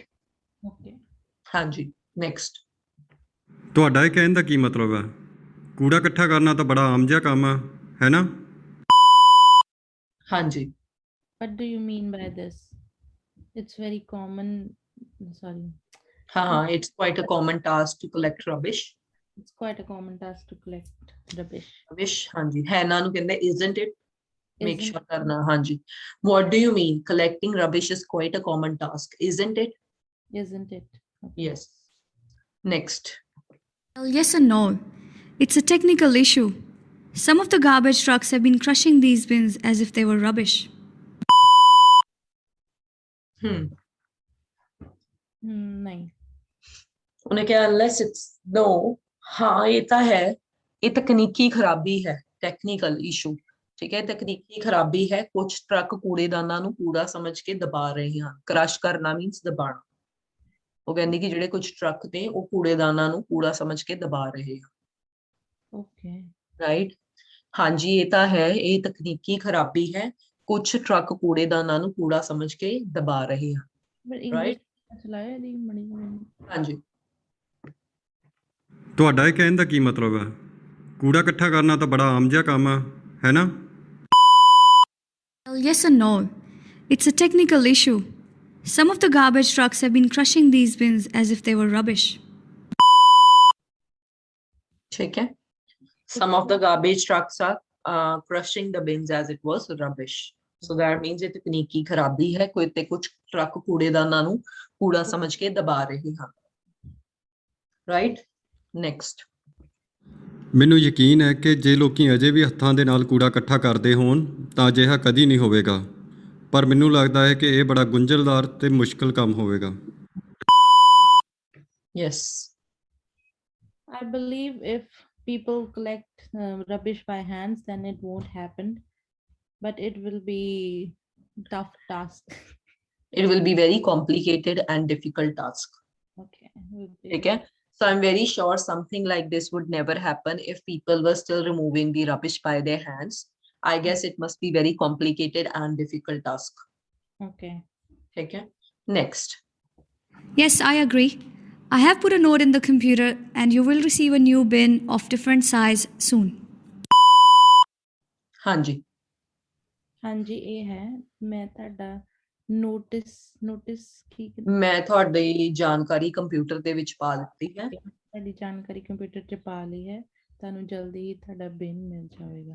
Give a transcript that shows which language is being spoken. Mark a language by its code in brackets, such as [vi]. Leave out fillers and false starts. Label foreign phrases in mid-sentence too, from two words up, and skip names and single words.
[en] Okay. [pa] ਹਾਂਜੀ ਨੈਕਸਟ ਤੁਹਾਡਾ ਇਹ ਕਹਿਣ ਦਾ ਕੀ ਮਤਲਬ ਹੈ? ਕੂੜਾ ਇਕੱਠਾ ਕਰਨਾ ਤਾਂ ਬੜਾ ਆਮ ਜਿਹਾ ਕੰਮ ਹੈ ਨਾ? ਹਾਂਜੀ [en] What do you mean by this? It's very common. Sorry. ਹਾਂ it's quite a common task to collect rubbish It's quite a common task to collect rubbish. [pa] ਰਬਿਸ਼ ਹਾਂਜੀ ਹੈ ਨਾ ਨੂੰ ਕਹਿੰਦੇ [en] isn't it [pa] ਮੇਕ [en] Isn't [pa] ਸ਼ੋਰ ਕਰਨਾ ਹਾਂਜੀ [en] what do you mean collecting rubbish is quite a common task isn't it Isn't it? Okay. yes next Well, yes and no. It's a technical issue. Some of the garbage trucks have been crushing these bins as if they were rubbish. [hi] नहीं. [pa] ਉਹਨੇ ਕਿਹਾ [en] unless it's no [pa] ਹਾਂ ਇਹ ਤਾਂ ਹੈ ਇਹ ਤਕਨੀਕੀ ਖਰਾਬੀ ਹੈ [en] technical issue [pa] ਠੀਕ ਹੈ ਤਕਨੀਕੀ ਖਰਾਬੀ ਹੈ ਕੁਝ ਟਰੱਕ ਕੂੜੇਦਾਨਾਂ ਨੂੰ ਕੂੜਾ ਸਮਝ ਕੇ ਦਬਾ ਰਹੇ ਹਨ ਕ੍ਰਸ਼ ਕਰਨਾ ਮੀਨਸ ਦਬਾਣਾ ਉਹ ਕਹਿੰਦੀ ਕਿ ਜਿਹੜੇ ਕੁਝ ਟਰੱਕ ਤੇ ਉਹ ਕੂੜੇਦਾਨਾਂ ਨੂੰ ਕੂੜਾ ਸਮਝ ਕੇ ਦਬਾ ਰਹੇ ਹਨ [en] Okay. [pa] ਰਾਈਟ ਹਾਂਜੀ ਇਹ ਤਾਂ ਹੈ ਇਹ ਤਕਨੀਕੀ ਖਰਾਬੀ ਹੈ ਕੁਝ ਟਰੱਕ ਕੂੜੇਦਾਨਾਂ ਨੂੰ ਕੂੜਾ ਸਮਝ ਕੇ ਦਬਾ ਰਹੇ ਹਨ [en] But English [hi] चलाया नहीं मणि. [pa] ਹਾਂਜੀ ਤੁਹਾਡਾ ਇਹ ਕਹਿਣ ਦਾ ਕੀ ਮਤਲਬ ਹੈ? ਕੂੜਾ ਇਕੱਠਾ ਕਰਨਾ ਤਾਂ ਬੜਾ ਆਮ ਜਿਹਾ ਕੰਮ ਹੈ ਨਾ? [en] Well, yes and no. It's a technical issue. Some of the garbage trucks have been crushing these bins as if they were rubbish. [pa] ਠੀਕ ਹੈ [en] some of the garbage trucks are crushing the bins as it was rubbish so that means [pa] ਇਹ ਤਕਨੀਕੀ ਖਰਾਬੀ ਹੈ ਕੋਈ ਤੇ ਕੁਝ ਟਰੱਕ ਕੂੜੇਦਾਨਾਂ ਨੂੰ ਕੂੜਾ ਸਮਝ ਕੇ ਦਬਾ ਰਹੇ ਹਨ [en] right next [pa] ਮੈਨੂੰ ਯਕੀਨ ਹੈ ਕਿ ਜੇ ਲੋਕੀ ਅਜੇ ਵੀ ਹੱਥਾਂ ਦੇ ਨਾਲ ਕੂੜਾ ਇਕੱਠਾ ਕਰਦੇ ਹੋਣ ਤਾਂ ਅਜਿਹਾ ਕਦੀ ਨਹੀਂ ਹੋਵੇਗਾ ਪਰ ਮੈਨੂੰ ਲੱਗਦਾ ਹੈ ਕਿ ਇਹ ਬੜਾ ਗੁੰਝਲਦਾਰ ਤੇ ਮੁਸ਼ਕਲ ਕੰਮ ਹੋਵੇਗਾ। [en] yes I believe if people collect rubbish by hands, then it won't happen. But it will be tough task. it will be very complicated and difficult task Okay. will be- [hi] ठीक है [en] so I'm very sure something like this would never happen if people were still removing the rubbish by their hands I guess it must be very complicated and difficult task Okay. [hi] ठीक है next [en] Yes, I agree. I have put a note in the computer and you will receive a new bin of different size soon. [pa] ਹਾਂਜੀ ਹਾਂਜੀ ਇਹ ਹੈ ਮੈਂ ਤੁਹਾਡਾ ਨੋਟਿਸ ਕੀ ਮੈਂ ਤੁਹਾਡੀ ਜਾਣਕਾਰੀ ਕੰਪਿਊਟਰ ਦੇ ਵਿੱਚ ਪਾ ਦਿੱਤੀ ਹੈ ਤੁਹਾਡੀ ਜਾਣਕਾਰੀ ਕੰਪਿਊਟਰ 'ਚ ਪਾ ਲਈ ਹੈ ਤੁਹਾਨੂੰ ਜਲਦੀ ਹੀ ਤੁਹਾਡਾ ਬਿਨ ਮਿਲ ਜਾਵੇਗਾ